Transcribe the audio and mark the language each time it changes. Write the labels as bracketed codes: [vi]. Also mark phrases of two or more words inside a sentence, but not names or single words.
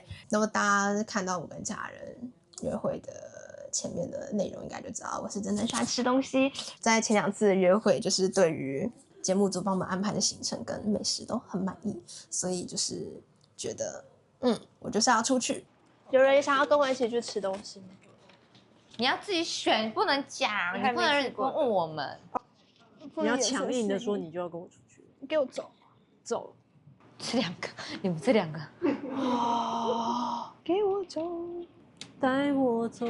[zh] 那么大家看到我跟家人约会的前面的内容，应该就知道我是真的喜歡吃東西。在前2次的約会，就是对於節目組幫我們安排的行程跟美食都很滿意，所以就是覺得，我就是要出去。有人也想要跟我一起去吃東西嗎？你要自己選，不能講，你不能問我們。你要強硬的說，你就要跟我出去。你給我走，走。這2個，你們這2個。給我走，帶我走